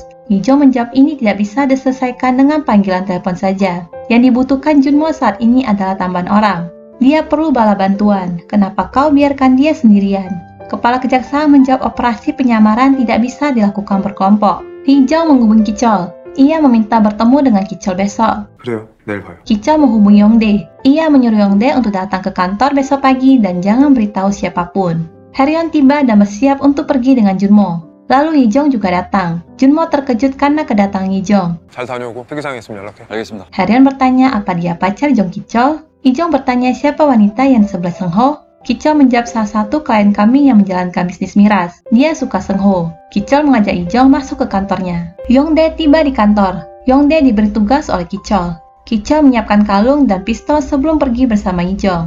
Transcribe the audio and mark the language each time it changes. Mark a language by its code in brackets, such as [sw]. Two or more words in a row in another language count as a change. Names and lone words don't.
[id] Lee-jong menjawab ini tidak bisa diselesaikan dengan panggilan telepon saja. Yang dibutuhkan Junmo saat ini adalah tambahan orang. Dia perlu bala bantuan. Kenapa kau biarkan dia sendirian? Kepala kejaksaan menjawab operasi penyamaran tidak bisa dilakukan berkelompok. Lee-jong menghubungi Ki-chol. Ia meminta bertemu dengan Ki-chol besok. [ko] 그래요. 내일 봐요. [id] Ki-chol menghubungi Yongdae. Ia menyuruh Yongdae untuk datang ke kantor besok pagi dan jangan beritahu siapapun. Heryeon tiba dan bersiap untuk pergi dengan Junmo. Lalu Lee-jong juga datang. Junmo terkejut karena kedatangan Lee-jong. [ko] 잘 다녀오고 특이사항 있으면 연락해. 알겠습니다. [id] Heryeon bertanya apa dia pacar Jong Ki-chol. Lee-jong bertanya siapa wanita yang di sebelah Seung-ho. Ki-chol menjawab salah satu klien kami yang menjalankan bisnis miras. Dia suka Seung-ho. Ki-chol mengajak Lee-jong masuk ke kantornya. Yongdae tiba di kantor. Yongdae diberi tugas oleh Ki-chol. Ki-chol menyiapkan kalung dan pistol sebelum pergi bersama Lee-jong.